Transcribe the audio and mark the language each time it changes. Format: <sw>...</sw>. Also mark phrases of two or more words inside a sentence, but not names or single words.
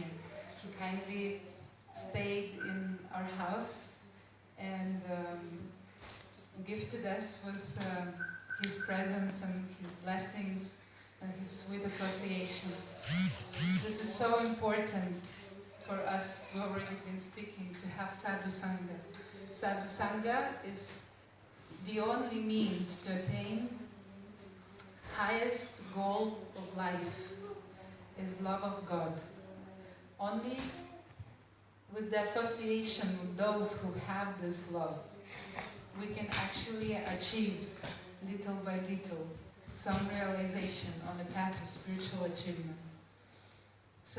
<en>He kindly stayed in our house and gifted us with his presence and his blessings and his sweet association. This is so important for us who have already been speaking to have</en> <sa>sadhu sangha. Sadhu sangha</sa> <en>is the only means to attain highest goal of life, is love of God. Only with the association with those who have this love, we can actually achieve little by little some realization on the path of spiritual achievement.</en>